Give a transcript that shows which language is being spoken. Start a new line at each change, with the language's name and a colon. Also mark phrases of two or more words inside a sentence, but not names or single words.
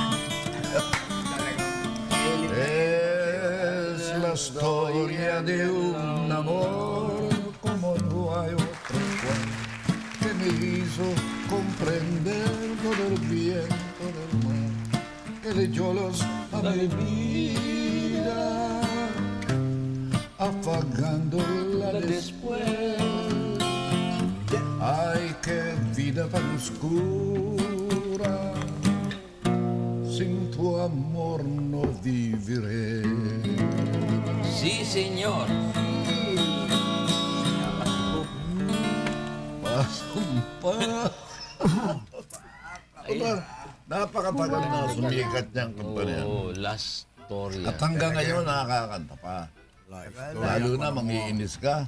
Spanish: Es la historia de un amor como no hay otro igual, que me hizo comprender todo el viento del mar, que le echó los a mi vida, apagándola después. Ay, qué vida tan oscura, sin tu amor no viviré. Sí, señor.
Filipino: Napakatagal na sumikat niyang kumpanya.
English: Oh, last story.
Filipino: At hanggang ngayon nakakakanta pa. Lalo na mangiinis ka.